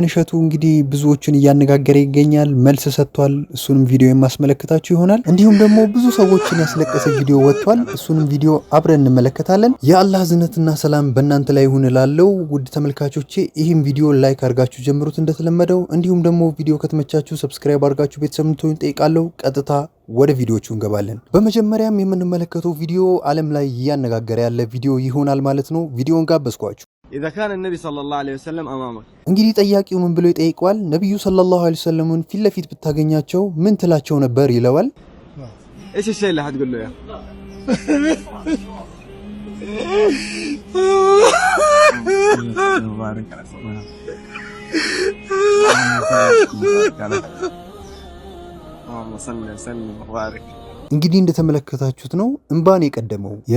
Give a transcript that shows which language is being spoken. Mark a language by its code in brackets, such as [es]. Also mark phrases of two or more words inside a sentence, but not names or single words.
[am] እሸቱ እንግዲህ ብዙዎችን እያነጋገረ ይገኛል። መልስ ሰጥቷል። እሱንም ቪዲዮ የማስመለከታችሁ ይሆናል። እንዲሁም ደግሞ ብዙ ሰዎችን ያስለቀሰ ቪዲዮ ወጥቷል። እሱንም ቪዲዮ አብረን እንመለከታለን። የአላህ ዝነትና ሰላም በእናንተ ላይ ይሁን እላለሁ። ውድ ተመልካቾቼ ይህም ቪዲዮ ላይክ አድርጋችሁ ጀምሩት እንደተለመደው። እንዲሁም ደግሞ ቪዲዮ ከተመቻችሁ ሰብስክራይብ አድርጋችሁ ቤተሰብ እንድትሆኑ ጠይቃለሁ። ቀጥታ ወደ ቪዲዮቹ እንገባለን። በመጀመሪያም የምንመለከተው ቪዲዮ ዓለም ላይ እያነጋገረ ያለ ቪዲዮ ይሆናል ማለት ነው። ቪዲዮን ጋበዝኳችሁ። [ar] إذا كان النبي صلى الله عليه وسلم أمامك [am] እንግዲህ ጠያቂው ምን ብሎ ይጠይቀዋል? ነብዩ [ar] صلى الله عليه وسلم [am] ፊት ለፊት ብታገኛቸው ምን ትላቸው ነበር ይለዋል። [ar] ايش الشيء اللي حتقول له يا [am] እንግዲህ እንደተመለከታችሁት ነው እንባን የቀደመው። ያ